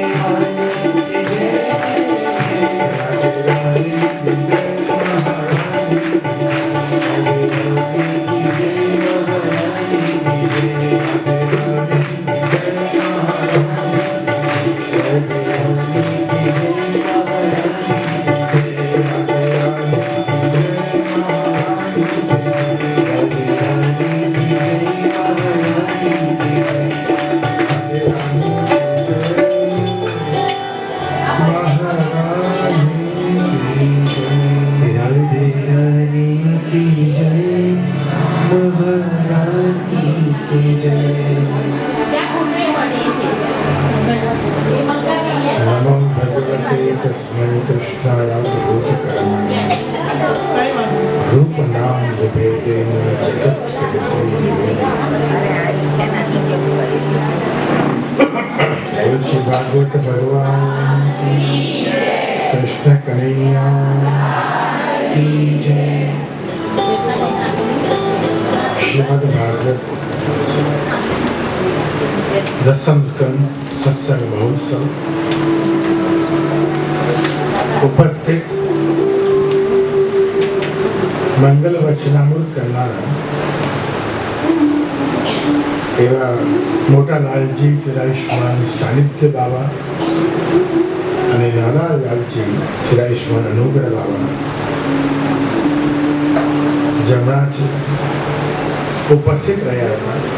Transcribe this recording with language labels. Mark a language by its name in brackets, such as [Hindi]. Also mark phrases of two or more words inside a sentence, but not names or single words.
[Hindi] रानी की जय राधे रानी की जय महारानी राधे रानी की जय महारानी की जय राधे रानी की जय महारानी राधे रानी की जय महारानी राधे रानी की जय महारानी राधे रानी की जय महारानी राधे रानी की जय महारानी की जय [Sanskrit] नमो भगवते तस्मै कृष्णाय बोधकर्मणे रूपनाम विभेदेन जगत्कटिते [Hindi] बोल श्री भागवत भगवान कृष्ण कन्हैया की जय। श्रीमद् भागवत दसम स्कंद सत्संग महोत्सव [Gujarati] ઉપસ્થિત મંગલ વચનામૃત કરનારા એવા મોટાલાલજી ચિરાયુષ્માન સાનિધ્ય બાબા અને નાનાલાલજી ચિરાયુષ્માન અનુગ્રહ બાબા જમણાથી ઉપસ્થિત રહ્યા હતા।